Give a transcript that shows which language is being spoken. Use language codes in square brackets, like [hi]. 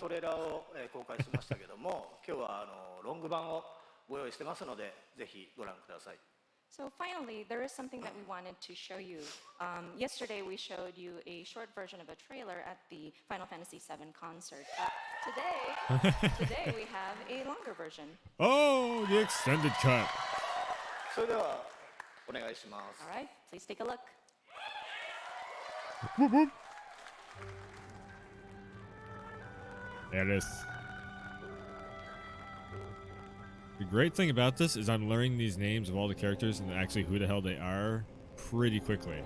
[ja] トレーラーを、公開しましたけども、今日はロング版をご用意してますので、ぜひご覧ください。 [en] So finally, there is something that we wanted to show you. Yesterday, we showed you a short version of a trailer at the Final Fantasy VII concert. Today we have a longer version. Oh, the extended cut. [ja] それではお願いします。 [en] All right, please take a look. Whoop, whoop. There it is. The great thing about this is I'm learning these names of all the characters and actually who the hell they are pretty quickly.